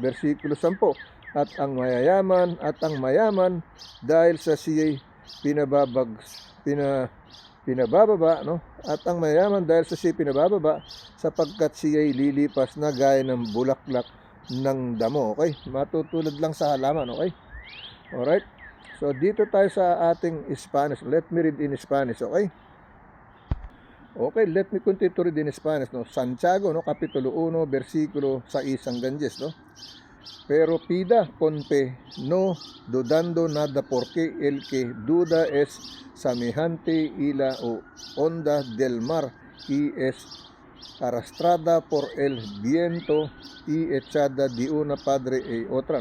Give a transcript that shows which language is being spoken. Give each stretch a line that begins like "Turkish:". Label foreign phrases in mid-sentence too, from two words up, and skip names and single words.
Filipino: Versikulo 10, at ang mayaman dahil sa siya'y pinabababa, no? At ang mayaman dahil sa siya'y pinabababa, sapagkat siya'y lilipas na gaya ng bulaklak ng damo. Okay? Matutulad lang sa halaman.
English: Okay? Alright?
Filipino: So, dito tayo sa ating Spanish.
English: Let me read in Spanish. Okay? Okay, let me continue to read in Spanish.
Filipino: No? Santiago, no? Kapitulo 1, versikulo 6 hanggang 10. No?
Spanish: Pero pida con fe, no dudando nada, porque el que duda es semejante a la onda del mar, y es arrastrada por el viento y echada de una parte y otra.